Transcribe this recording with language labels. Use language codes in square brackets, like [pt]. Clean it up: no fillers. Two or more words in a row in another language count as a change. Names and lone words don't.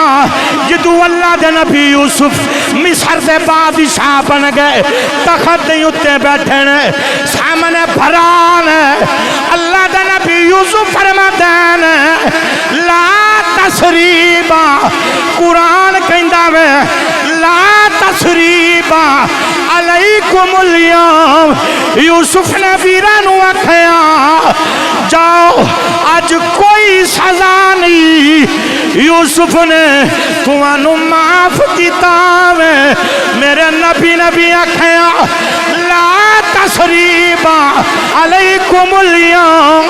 [pa] جدوں اللہ دے نبی یوسف مصر دے بادشاہ بن گئے تخت دے اتے بیٹھے نے سامنے بھرا نے اللہ دے نبی یوسف فرماتے نے [ar] لا تثريب [pa] قرآن کہندا وے [ar] لا تثريب عليكم اليوم. [pa] یوسف نے ویراں نوں آکھیا جاؤ اج کوئی سزا نہیں. یوسف نے تہانوں معاف کیا وے. میرے نبی نے بھی آکھیا [ar] لا تثريب عليكم اليوم.